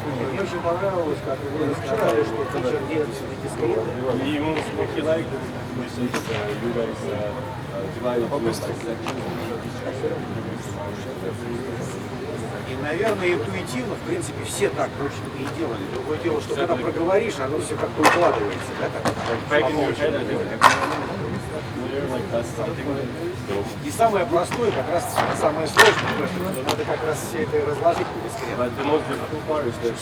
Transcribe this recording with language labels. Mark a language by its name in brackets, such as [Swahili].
[Russian] Мне очень понравилось, как вы сказали, что pitcher делает все-таки скрин. [English] He liked it. You guys divided into sections. [Russian] И, наверное, интуитивно, в принципе, все так, в общем-то, и делали. Другое дело, что когда проговоришь, оно все как-то укладывается, да, И самое простое, как раз самое сложное, надо как раз все это разложить по дискретно.